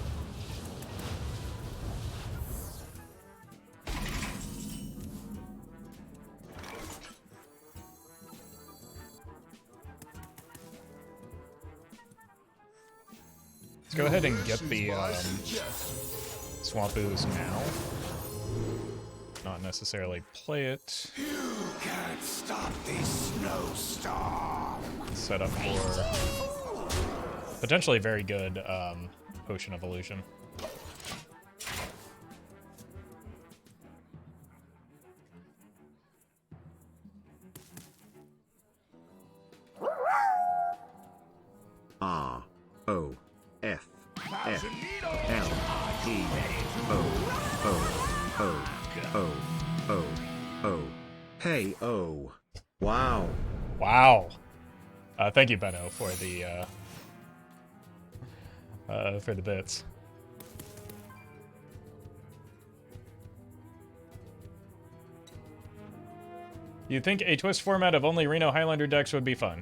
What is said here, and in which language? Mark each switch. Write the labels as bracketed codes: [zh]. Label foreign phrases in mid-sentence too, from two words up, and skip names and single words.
[en] Let's go ahead and get the Swamp Ooze now. Not necessarily play it. You can't stop this snowstorm. Set up for potentially very good Potion Evolution. R O F F L E O O O O O. Hey, oh. Wow. Wow. Thank you, Benno, for the bits. You'd think a twist format of only Reno Highlander decks would be fun.